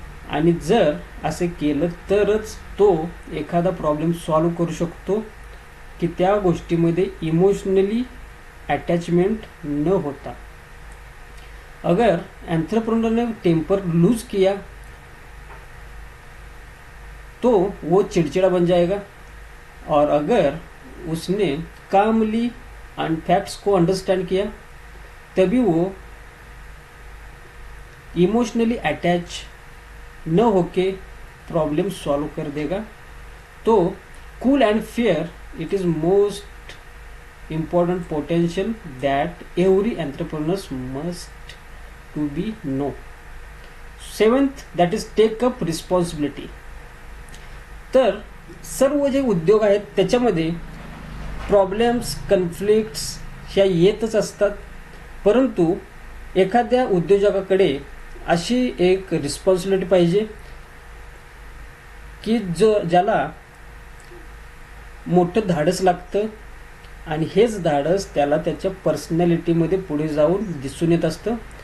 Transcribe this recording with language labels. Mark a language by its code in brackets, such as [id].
[mr] आणि जर असे केलं तरच तो एखादा प्रॉब्लेम सॉल्व करू शकतो की त्या गोष्टीमध्ये इमोशनली अटैचमेंट न होता. [hi] अगर एंटरप्रेन्योर ने टेम्पर लूज किया तो वो चिड़चिड़ा बन जाएगा, और अगर उसने कामली एंड फैक्ट्स को अंडरस्टैंड किया तभी वो इमोशनली अटैच न होके प्रॉब्लम सॉल्व कर देगा. [en] तो cool and fair it is most important potential that every entrepreneur must to be know. 7th, that is take up responsibility. [mr] तर सर्व जे उद्योग आहेत त्याच्यामध्ये प्रॉब्लेम्स, कन्फ्लिक्ट्स ह्या येतच असतात, परंतु एखाद्या उद्योजकाकडे अशी एक रिस्पॉन्सिबिलिटी पाहिजे की ज्याला मोठं धाडस लागतं आणि हेच धाडस त्याला त्याच्या पर्सनॅलिटीमध्ये पुढे जाऊन दिसून येत असतं.